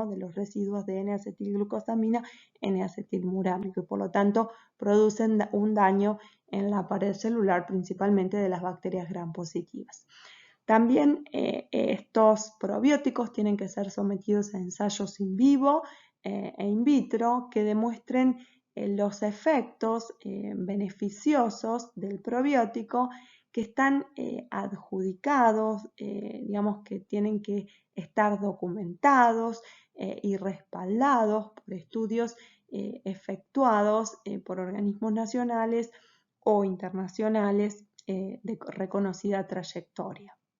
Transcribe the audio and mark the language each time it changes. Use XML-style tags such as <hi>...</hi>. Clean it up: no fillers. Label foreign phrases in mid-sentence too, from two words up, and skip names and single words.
<es>De los residuos de N-acetilglucosamina, N-acetilmurámico, y por lo tanto producen un daño en la pared celular, principalmente de las bacterias gram positivas. También estos probióticos tienen que ser sometidos a ensayos in vivo e</es> <la>in vitro</la> <es>que demuestren los efectos beneficiosos del probiótico que están adjudicados, digamos que tienen que estar documentados y respaldados por estudios efectuados por organismos nacionales o internacionales de reconocida trayectoria.</es>